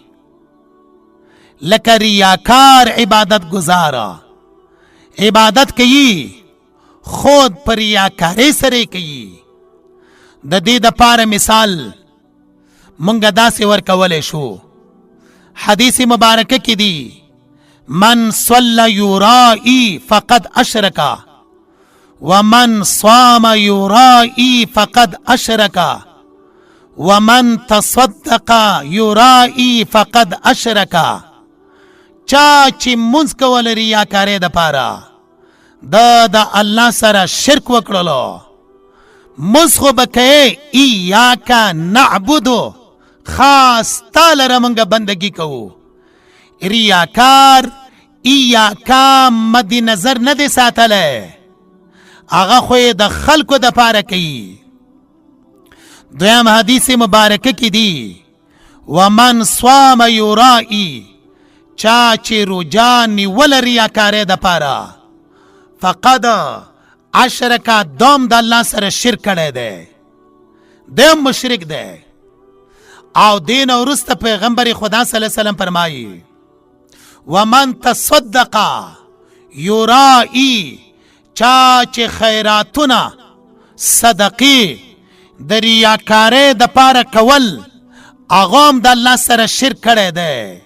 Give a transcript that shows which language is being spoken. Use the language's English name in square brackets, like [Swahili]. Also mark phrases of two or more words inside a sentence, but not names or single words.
[Pashto] لکه ریاکار عبادت گزاره، عبادت کوي خود پر ریاکارۍ سره کوي. د دې دپاره مثال مونږ داسې ورکولی شو. حدیث مبارکه کې دی [Arabic] من صلى يرائي فقد اشرك ومن صام يرائي فقد اشرك ومن تصدق يرائي فقد اشرك. [Pashto] چا چې منځ کول ریاکارۍ دپاره د الله سره شرک وکړلو. منځ خو به کوې [Arabic] ایاک نعبدو، [Pashto] خاص تا لره مونږ بندگی کوو. ریاکار ایاکا مد نظر نه دی ساتلی، هغه خو یې د خلکو دپاره کوي. دویم حدیث مبارکه کې دی [Arabic] ومن صام یرائي، [Pashto] چا چې روجا نیول ریاکارۍ دپاره [Arabic] فقد اشرکا [Pashto] دوم د الله سره شرک کړی دی، دیم مشرک دی. او دین وروسته پیغمبر خدا [Arabic] صلی الله علیه وسلم [Pashto] فرمایي [Arabic] ومن تصدق یرائی، [Pashto] چا چې خیراتونه صدقې د ریاکارۍ د پاره کول هغه هم د الله سره شرک کړی دی.